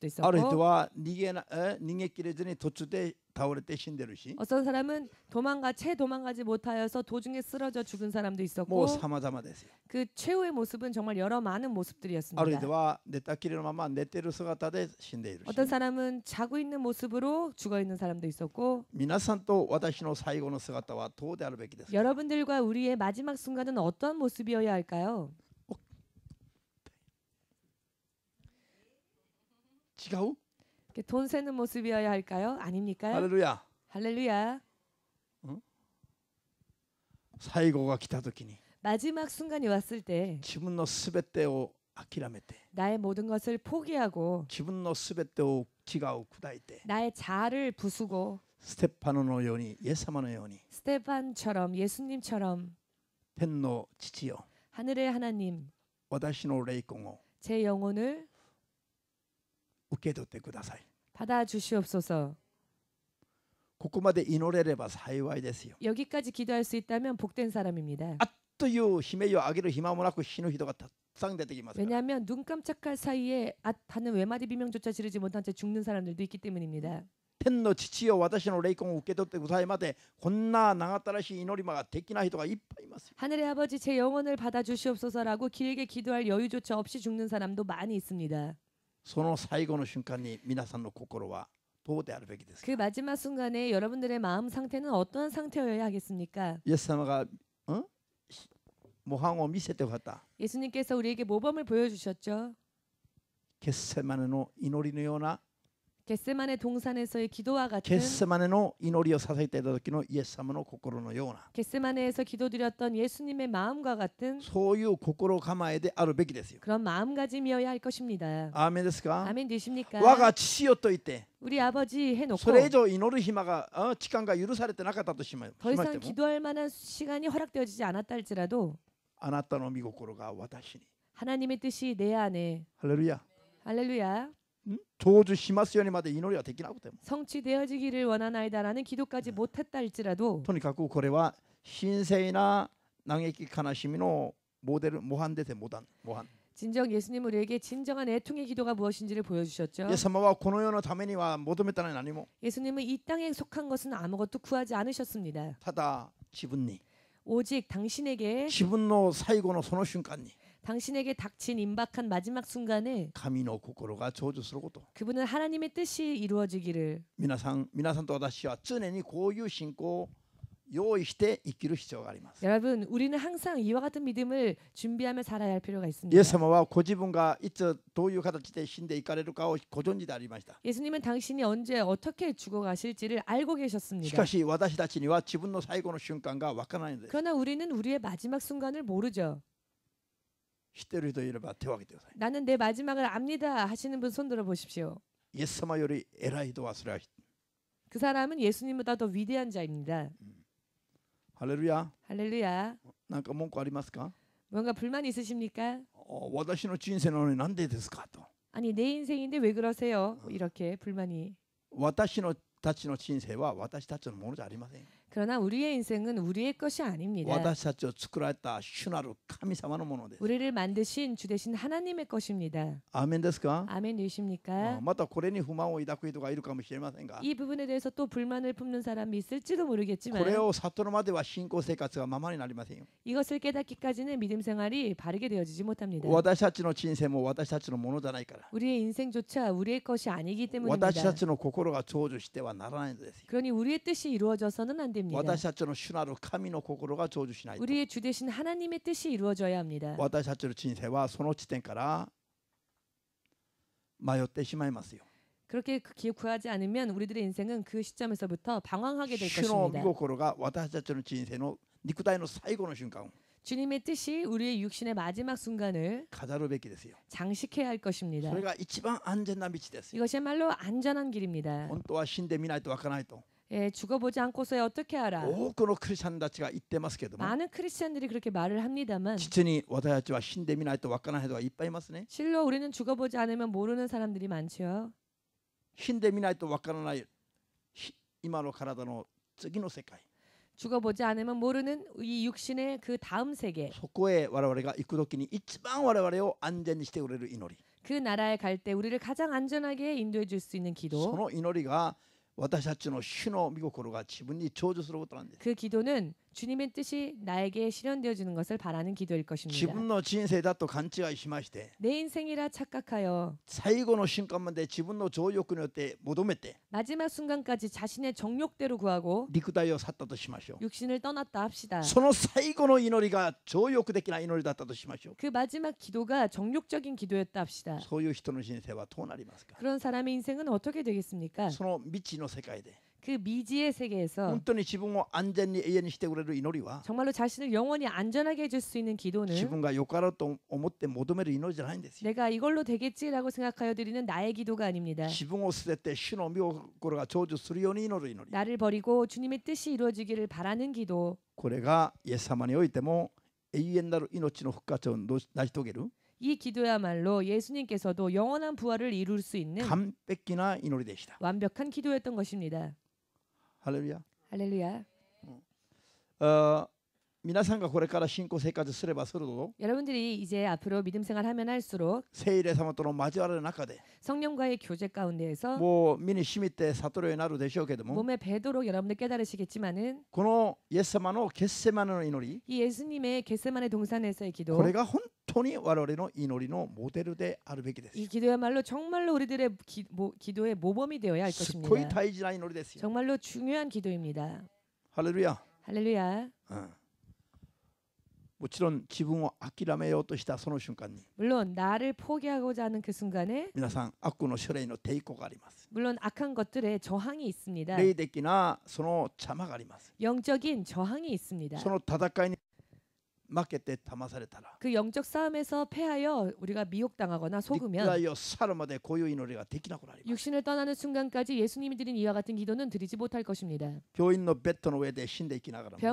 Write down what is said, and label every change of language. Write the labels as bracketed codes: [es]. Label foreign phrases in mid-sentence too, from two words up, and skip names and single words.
[ja] ある人 [ko] 있었고 [ja] は逃げきれずに途中で倒れて死んでるし、 [ko] 어떤 사람은 도망가지 못하여서 도중에 쓰러져 죽은 사람도 [ja] も [ko] 있었고 [ja] う様々ですよ。 [ko] 그 최후의 모습은 정말 여러 많은 [ja] ある [ko] 모습들이었습니다. [ja] 人は寝たきりのまま寝てる姿で死んでいるし、 [ko] 어떤 사람은 자고 있는 모습으로 죽어 있는 사람도 있었고 [ja] 皆さんと私の最後の姿はどうであるべきですか。 [ko] 여러분들과 우리의 마지막 순간은 어떤 모습이어야 할까요? [ja] 違う？ [ko] 이렇게 돈 세는 모습이어야 할까요? 아닙니까? [ja] ハレルヤ。 [ko] 할렐루야. [ja] 最後が来た時に [ko] 마지막 순간이 왔을 때 [ja] 自分のすべてを諦めて、 [ko] 나의 모든 것을 포기하고 [ja] 自分のすべてを違う砕いて、 [ko] 나의 자아를 부수고 [ja] ステッパノのようにイエス様のように [ko] 스테반처럼 예수님처럼 [ja] 天の父よ、 [ko] 하늘의 하나님 [ja] 私の霊魂を [ko] 제 영혼을 [ja] 受け取ってください。 [ko] 받아 주시옵소서. [ja] ここまで祈れれば幸いですよ。 [ko] 여기까지 기도할 수 있다면 복된 사람입니다. [ja] あっという悲鳴を上げる暇もなく死ぬ人がたくさん出てきますから。 [ko] 왜냐하면 눈 깜짝할 사이에 하는 외마디 비명조차 지르지 못한 채 죽는 사람들도 있기 때문입니다. [ja] 天の父よ、私の霊魂を受け取ってくださいまで、こんな長ったらしい祈りができない人がいっぱいいますよ。 [ko] 하늘의 아버지 제 영혼을 받아 주시옵소서라고 길게 기도할 여유조차 없이 죽는 사람도 많이 있습니다. [ja] その最後の瞬間に皆さんの心はどうであるべきですか。 [ko] 그 마지막 순간에 여러분들의 마음 상태는 어떠한 상태여야 하겠습니까? [ja] イエス様が模範を見せてくださった。 [ko] 예수님께서 우리에게 모범을 보여주셨죠. [ja] ゲッセマネの祈りのような、 [ko] 겟세마네 동산에서의 기도와 [ja] ゲ [ko] 같은 [ja] ッセマネの祈りを捧げていた時のイエス様の心のような、 [ko] 겟세마네에서 기도드렸던 예수님의 마음과 같은 [ja] そういう心構えであるべきですよ。 [ko] 그런 마음가짐이어야 할 것입니다. [ja] アーメンですか。 [ko] 아멘 되십니까? [ja] 我が父よと言って、 [ko] 우리 아버지 [ja] そ [ko] 해놓고 [ja] れ以上祈る暇が時間が許されてなかったとしまし [ko] 더 [ja] て [ko] 이상 [ja] も、 [ko] 기도할 만한 시간이 허락되어지지 않았다 할지라도 [ja] あなたの御心が私に、 [ko] 하나님의 뜻이 내 안에 [ja] ハレルヤ、 [ko] 할렐루야 [ja] 成就しますようにまで祈りはできなくても、 [ko] 성취되어지기를 원하나이다라는 기도까지 못했다 할지라도 [ja] とにかくこれは神聖な嘆き悲しみのモデル模範ですよ。模範。 [ko] 진정 예수님 우리에게 진정한 애통의 기도가 무엇인지를 보여주셨죠. [ja] イエス様はこの世のためには求めたのに何も [ko] 예수님은 이 땅에 속한 것은 아무것도 구하지 않으셨습니다. [ja] ただ自分に [ko] 오직 당신에게 [ja] 自分の最後のその瞬間に [ko] 당신에게 닥친 임박한 마지막 순간에 [ja] 神の心が成就すること [ko] 그분은 하나님의 뜻이 이루어지기를 [ja] 皆さんと私は常にこういう信仰を用意して生きる必要があります。 [ko] 여러분 우리는 항상 이와 같은 믿음을 준비하며 살아야 할 필요가 [ja] イ [ko] 있습니다. [ja] エス様はご自分がいつどういう形で死んでいかれるかをご存知でありました。 [ko] 예수님은 당신이 언제 어떻게 죽어가실지를 알고 [ja] し [ko] 계셨습니다. [ja] かし私たちには自分の最後の瞬間がわからないのです。 [ko] 그러나 우리는 우리의 마지막 순간을 모르죠. [ja] 知っている人いれば手を挙げてください。 [ko] 나는 내 마지막을 압니다 하시는 분 손 들어 보십시오. [ja] イエス様より偉い人はそれは [ko] 그 사람은 예수님보다 더 위대한 자입니다. [ja] ハレルヤ。 [ko] 할렐루야. [ja] なんか文句ありますか？ [ko] 뭔가 불만 있으십니까? [ja] 私の人生なのになんでですかと。 [ko] 아니 내 인생인데 왜 그러세요? 이렇게 불만이. [ja] 私たちの人生は私たちのものじゃありません。 [ko] 그러나 우리의 인생은 우리의 것이 아닙니다. [ja] 私たちを作られた主なる神様のものです。 [ko] 우리를 만드신 주 되신 하나님의 것입니다. [ja] アーメンですか？ [ko] 아멘 되십니까? [ja] またこれに不満を抱く人がいるかもしれませんが、 [ko] 이 부분에 대해서 또 불만을 품는 사람이 있을지도 [ja] こ [ko] 모르겠지만 [ja] れを悟るまでは信仰生活がままになりませんよ。 [ko] 이것을 깨닫기까지는 믿음 생활이 바르게 되어지지 못합니다. [ja] 私たちの人生も私たちのものじゃないから、 [ko] 우리의 인생조차 우리의 것이 아니기 [ja] 私 [ko] 때문입니다. [ja] たちの心が成就してはならないのですよ。 [ko] 그러니 우리의 뜻이 이루어져서는 안 됩니다. [ja] 私たちの主なる神の心が成就しないと、 [ko] 우리의 주 되신 하나님의 뜻이 이루어져야 합니다. [ja] 私たちの人生はその地点から迷ってしまいますよ。 [ko] 그렇게 구하지 않으면 우리들의 인생은 그 시점에서부터 방황하게 될 [ja] 主の御 [ko] 것입니다. [ja] 心が私たちの人生の肉体の最後の瞬間を [ko] 주님의 뜻이 우리의 육신의 마지막 순간을 [ja] 飾るべきですよ。 [ko] 장식해야 할 것입니다. [ja] それが一番安全な道ですよ。 [ko] 이것이야말로 안전한 길입니다. [ja] 本当は死んでみないとわからないと [ko] 예, 죽어보지 않고서야 어떻게 알아? [ja] 多くのクリスチャンたちが言ってますけども、 [ko] 많은 크리스천들이 그렇게 말을 합니다만 [ja] 実に私たちは死んでみないとわからない人がいっぱいいますね。 [ko] 실로 우리는 죽어보지 않으면 모르는 사람들이 많죠. [ja] 死んでみないとわからない今の体の次の世界、 [ko] 죽어보지 않으면 모르는 이 육신의 그 다음 세계, [ja] そこへ我々が行くときに一番我々を安全にしてくれる祈り、 [ko] 그 나라에 갈 때 우리를 가장 안전하게 인도해 줄 수 있는 [ja] そ [ko] 기도, [ja] の祈りが私たちの主の御心が自分に成就することなんです。 [ko] 그 기도는 주님의 뜻이 나에게 실현되어지는 것을 바라는 기도일 [ja] 自 [ko] 것입니다. [ja] 分の人生だと勘違いしまして、 [ko] 내 인생이라 착각하여 [ja] 最後の瞬間まで自分の情欲によって求めて [ko] 마지막 순간까지 자신의 정욕대로 구하고 [ja] 肉体を去ったとしましょう。 [ko] 육신을 떠났다 합시다. [ja] その最後の祈りが情欲的な祈りだったとしましょう。 [ko] 그 마지막 기도가 정욕적인 기도였다 합시다. [ja] そういう人の人生はどうなりますか？ [ko] 그런 사람의 인생은 어떻게 되겠습니까? [ja] その未知の世界で [ko] 그 미지의 세계에서 [ja] 本当に自分を安全に永遠にしてくれる祈りは [ko] 정말로 자신을 영원히 안전하게 해줄 수 있는 [ja] 自 [ko] 기도는 [ja] 分がよかろうと思って求める祈りじゃないんですよ。 [ko] 내가 이걸로 되겠지라고 생각하여 드리는 나의 기도가 아닙니다. [ja] 自分を捨てて主の御心が成就するように祈る祈り。 [ko] 나를 버리고 주님의 뜻이 이루어지기를 바라는 기도. [ja] これがイエス様においても永遠なる命の復活を成し遂げる [ko] 이 기도야말로 예수님께서도 영원한 부활을 이룰 수 있는 [ja] 完璧な祈りでした。 [ko] 완벽한 기도였던 것입니다. [ja] ハレルヤ。 [ko] 할렐루야. [ja] 皆さんがこれから信仰生活すればするほど [ko] 여러분들이 이제 앞으로 믿음 생활하면 할수록 [ja] 聖霊様との交わる中で [ko] 성령과의 교제 가운데에서 [ja] もう身に染みて悟るようになるでしょうけども、 [ko] 몸에 배도록 여러분들 깨달으시겠지만은 [ja] このイエス様の決セマネの祈り、 [ko] 이 예수님의 겟세마네 동산에서의 [ja] こ [ko] 기도, [ja] れが本当に我々の祈りのモデルであるべきです。 [ko] 이 기도야말로 정말로 우리들의 기도의 모범이 되어야 할 [ja] すっごい [ko] 것입니다. [ja] 大事な祈りですよ。 [ko] 정말로 중요한 기도입니다. [ja] ハレルヤ。 [ko] 할렐루야. [ja] もちろん自分を諦めようとしたその瞬間に [ko] 물론 나를 포기하고자 하는 그 순간에 [ja] 皆さん悪の種類の抵抗があります。 [ko] 물론 악한 것들에 저항이 있습니다. [ja] 霊的なその邪魔があります。 [ko] 영적인 저항이 있습니다. [ja] その戦いに負けて騙されたら [ko] 그 영적 싸움에서 패하여 우리가 미혹당하거나 [ja] 肉 [ko] 속으면 [ja] 体を去るまでこういう祈りができなくなります。 [ko] 육신을 떠나는 순간까지 예수님이 드린 이와 같은 기도는 드리지 못할 것입니다. [ja] 病院のベッドの上で死んでいきながらも